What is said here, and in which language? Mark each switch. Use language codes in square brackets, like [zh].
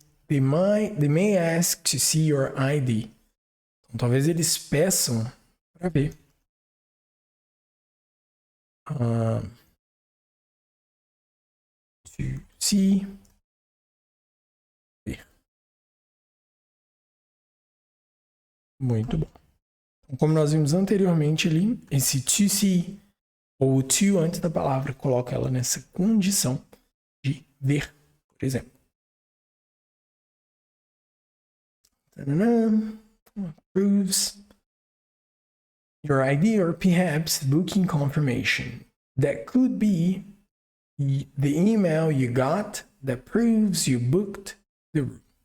[en] They may ask to see your ID. [pt] Então, talvez eles peçam para ver. [en] To see. [pt] Ver. Muito bom. Então, como nós vimos anteriormente ali, esse [en] to see [pt] ou to antes da palavra coloca ela nessa condição de ver, por exemplo. [en] Proves your ID or perhaps booking confirmation. That could be the email you got that proves you booked the room.